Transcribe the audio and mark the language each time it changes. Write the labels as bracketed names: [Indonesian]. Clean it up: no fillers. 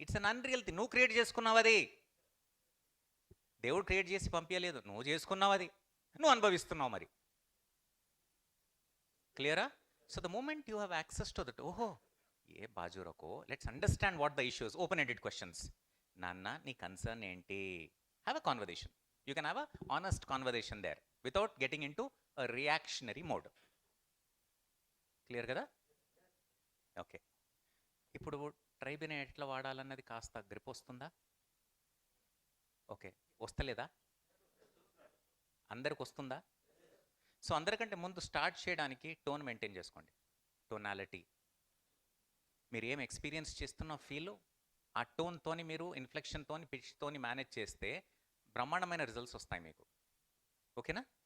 [English] It's an unreal thing. [Telugu] నువ్వు create చేసుకున్నావు అది, దేవుడు క్రియేట్ చేసి పంపించలేదు, నువ్వు చేసుకున్నావు అది, నువ్వు అనుభవిస్తున్నావు మరి. [English] క్లియరా? So the moment you have access to that, ఓహో [Hindi] ఏ బాజు రకో, [English] Let's understand what the issues. Open ended questions. [Telugu] నాన్న నీ కన్సర్న్ ఏంటి? [English] Have a conversation. You can have a honest conversation there without getting into a reactionary mode. Clear kada? Okay. [Telugu] ఇప్పుడు ట్రైబ్ని ఎట్లా వాడాలన్నది కాస్త grip వస్తుందా? Okay, వస్తలేదా? అందరికి వస్తుందా? సో అందరికంటే ముందు స్టార్ట్ చేయడానికి టోన్ మెయింటైన్ చేసుకోండి. టోనాలిటీ, మీరు ఏం ఎక్స్పీరియన్స్ చేస్తున్న ఫీల్, ఆ టోన్తోని మీరు ఇన్ఫ్లెక్షన్తోని, పిచ్తోని మేనేజ్ చేస్తే బ్రహ్మాండమైన రిజల్ట్స్ వస్తాయి మీకు. ఓకేనా?